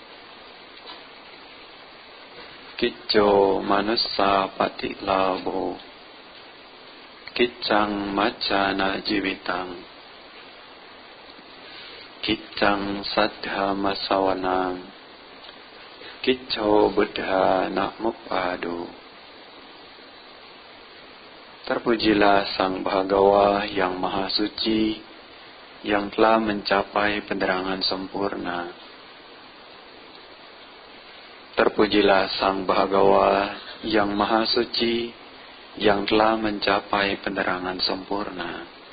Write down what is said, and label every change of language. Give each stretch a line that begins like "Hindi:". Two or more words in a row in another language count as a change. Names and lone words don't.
Pali: Kicco manussa patilabo, kiccang maccana jivitang, kiccang saddhama sawanang, kicco buddha nakmupadu.
Indonesian: Terpujilah Sang Bhagawa yang Maha Suci, yang telah mencapai penerangan sempurna. Terpujilah Sang Bhagawa yang Maha Suci, yang telah mencapai penerangan sempurna.